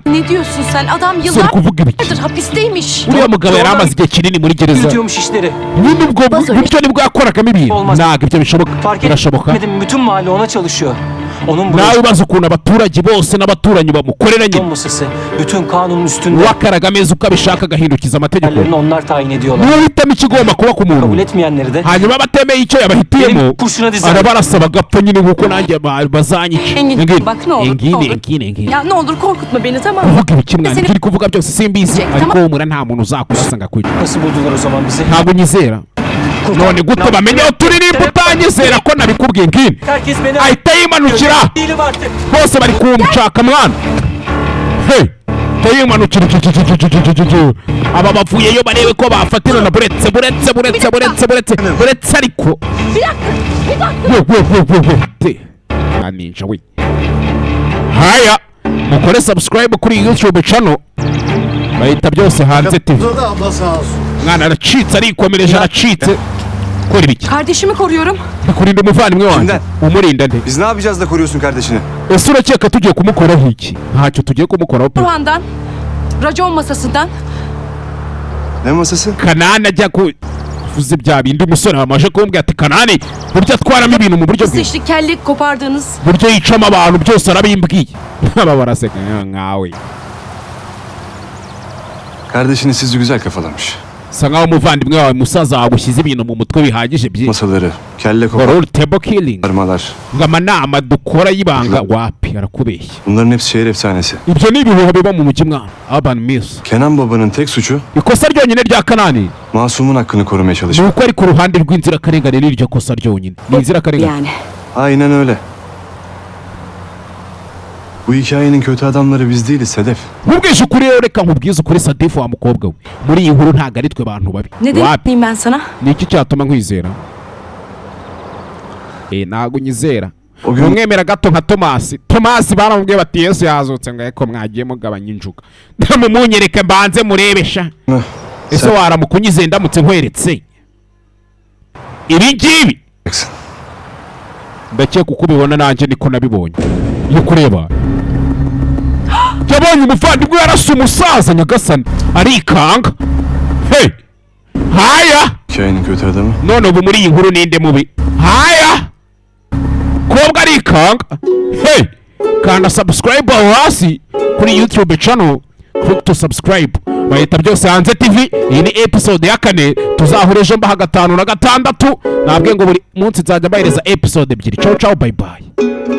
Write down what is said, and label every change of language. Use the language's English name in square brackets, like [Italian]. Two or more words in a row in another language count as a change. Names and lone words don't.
[Turkish] Ne diyorsun sen? Adam [Kinyarwanda] sori kuvuga ibiki [Turkish] yıllardır hapisteymiş. [Kinyarwanda] uriya mugabo yari amaze igihe kinini muri gereza [Turkish] Yürütüyormuş işleri. [Kinyarwanda] nyine ubwo [Turkish] Bazı öyle- [Kinyarwanda] buryo nibwo yakoragamo ibintu [Turkish] Olmaz. [Kinyarwanda] ntabwo ibyo bishoboka [Turkish] Fark [Kinyarwanda] birashoboka [Turkish] etmedim bütün mahalle ona çalışıyor. Onun bu [Kinyarwanda] nawe ubaza ukuntu abaturage bose n'abaturanyi bamukorera nyine [Turkish] masası. Bütün kanunun üstünde. [Kinyarwanda] wakaraga ameza uko abishaka agahindukiza amategeko [Turkish] Yerlerini onlar tayin ediyorlar. [Kinyarwanda] niwe uhitamo ikigomba kuba ku muntu [Turkish] Kabul etmeyenleri de [Kinyarwanda] hanyuma abatemeye icyo yabahitiyemo [Turkish] benim kurşuna dizer. [Kinyarwanda] arabarasaba agapfa nyine nk'uko nanjye bazanyica [Turkish] Engin bak ne olur. ne engin olur. engin Ya ne olur korkutma beni tamam mı? [Kinyarwanda] kuvuga ibiki mwana [Turkish] Seni- [Kinyarwanda] ibyo uri kuvuga byose simbizi [Turkish] Tamam. [Kinyarwanda] ariko humura nta muntu uzakurasa ngo akwice [Turkish] Nasıl buldular o zaman bizi? [Kinyarwanda] ntabwo unyizera none gute bamenye aho turirimba utanyizera ko nabikubwiye ngini [Turkish] Herkes beni [Kinyarwanda] ahita yimanukira [Turkish] değilim artık. [Kinyarwanda] bose bari kunshaka mwana hey tayimanukira aba bavuyeyo barebe ko bafatirana buretse ariko aninja we haya mukore subscribe kuri [English] YouTube channel [Kinyarwanda] bahita byose hanze TV mwana aracitse arikomereje aracitse kora ibiki [Turkish] Kardeşimi koruyorum. [Kinyarwanda] kurinda umuvandimwe wanjye umurinda nde [Turkish] Biz ne yapacağız da koruyorsun kardeşini? [Kinyarwanda] ese urakeka tugiye kumukoraho iki ntacyo tugiye kumukoraho pe [Turkish] Burhan'dan, racon masasından. Ne masası? [Kinyarwanda] Kanani ajya kuvuza bya bindi umusore wamaje kumbwira ati Kanani buryo atwaramo ibintu mu buryo bwe [Turkish] İşte kellik kopardığınız. [Kinyarwanda] buryo yicamo abantu byose arabimbwiye aba baraseka nkawe [Turkish] Kardeşini sizce güzel kafalamış. [Kinyarwanda] sa nkaho umuvandimwe wawe musaza wagushyize ibintu mu mutwe bihagije byinshi [Turkish] Masaları, kelle [English] role table killing [Turkish] koparmalar. [Kinyarwanda] ngo amanama dukora y'ibanga wapi arakubeshya [Turkish] Bunların hepsi şehir efsanesi. [Kinyarwanda] ibyo ni ibihuha biba mu mujyi mwana [English] urban myths [Turkish] Kenan babanın tek suçu [Kinyarwanda] ikosa ryonyine rya Kanani [Turkish] masumun hakkını korumaya [Kinyarwanda] ni [Turkish] çalışmak. [Kinyarwanda] uko ari ku ruhande rw'inzirakarengane n'iryo kosa ryonyine ni inzirakarengane [Turkish] Yani. Aynen öyle. Bu hikayenin kötü adamları biz değiliz Sedef. [Kinyarwanda] nkubwije ukuri rero reka nkubwize ukuri Sadifu wa mukobwa we muri iyi nkuru ntabwo ari twe bantu babi [Turkish] Ne [Kinyarwanda] wapi [Turkish] diyeyim ben sana? [Kinyarwanda] ni iki cyatuma nkwizera ntabwo unyizera [Turkish] O gün [Kinyarwanda] umwemera gato nka Tomasi baramubwiye bati Yesu yazutse ngo eko mwagiye mugabanya injuga mumunyereke mbanze murebesha ese waramuka unyizeye ndamutse nkweretse ibi ngibi ndakeka uko ubibona nanjye niko nabibonye iyo kureba yabonye umuvandimwe yarasa umusaza nyagasani arikanga hey haya [Turkish] hikayenin kötü adamı. [Kinyarwanda] none ubu muri iyi nkuru ninde mubi haya kobwa arikanga hey kanda subscribe aho hasi kuri [English] YouTube channel click to subscribe [Kinyarwanda] bahita byose hanze TV iyi ni episode ya 4 tuzahura ejo mbaha 5 na 6 nabwe ngo buri munsi nzajya bahereza episode ebyiri [Italian] ciao ciao [English] bye bye